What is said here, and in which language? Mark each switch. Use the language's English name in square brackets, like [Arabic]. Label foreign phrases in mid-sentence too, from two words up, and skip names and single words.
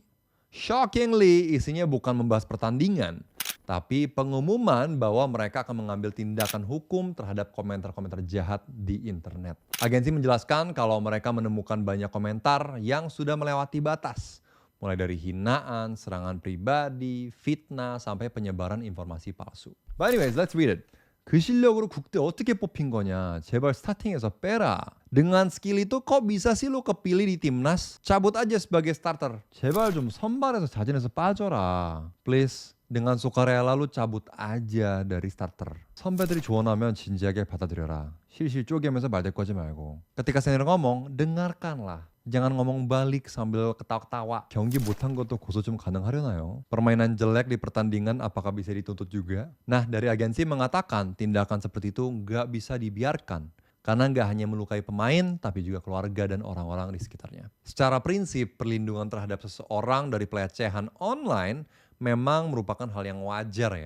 [Indonesian] Shockingly, isinya bukan membahas pertandingan, tapi pengumuman bahwa mereka akan mengambil tindakan hukum terhadap komentar-komentar jahat di internet. Agensi menjelaskan kalau mereka menemukan banyak komentar yang sudah melewati batas, mulai dari hinaan, serangan pribadi, fitnah, sampai penyebaran informasi palsu. [English] But anyways, let's read it. [Korean] 그 실력으로 국대 어떻게 뽑힌 거냐. 제발 스타팅에서 빼라. [Indonesian] Dengan skill itu kok bisa sih lu kepilih di timnas? Cabut aja sebagai starter. [Korean] 제발 좀 선발에서 자진해서 빠져라. [Indonesian] Please. Dengan sukarela lu cabut aja dari starter. 선배들이 조언하면 진지하게 받아들여라. 실실 쪼개면서 말대꾸하지 말고. Ketika senior ngomong, dengarkanlah. Jangan ngomong balik sambil ketawa-ketawa. 경기 못한 것도 고소 좀 가능하려나요? Permainan jelek di pertandingan apakah bisa dituntut juga? Nah, dari agensi mengatakan tindakan seperti itu nggak bisa dibiarkan. Karena nggak hanya melukai pemain, tapi juga keluarga dan orang-orang di sekitarnya. Secara prinsip, perlindungan terhadap seseorang dari pelecehan online memang merupakan hal yang wajar ya.